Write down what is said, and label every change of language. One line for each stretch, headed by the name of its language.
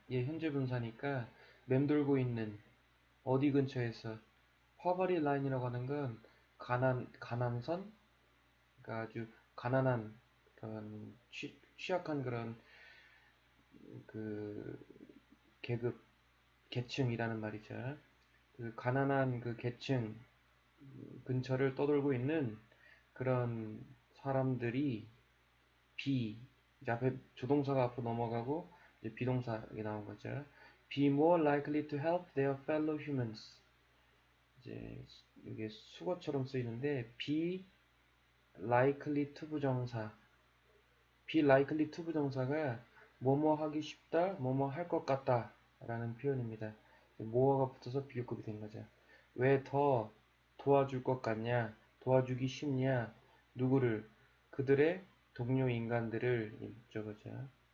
Korean: 얘 현재 분사니까 맴돌고 있는 어디 근처에서 poverty line이라고 하는 건 가난선, 그러니까 아주 가난한 그런 취약한 그런 그 계층이라는 말이죠. 그 가난한 그 계층 근처를 떠돌고 있는 그런 사람들이 이제 앞에 조동사가 앞으로 넘어가고 이제 비동사가 나온 거죠.
English: Be more likely to help their fellow humans.
Korean: 이제 이게 수거처럼 쓰이는데 be likely to 부정사. be likely to 부정사가 뭐뭐 하기 쉽다, 뭐뭐 할 것 같다 라는 표현입니다. 뭐가 붙어서 비교급이 된 거죠. 왜 더 도와줄 것 같냐, 도와주기 쉽냐, 누구를, 그들의 동료 인간들을 저거죠.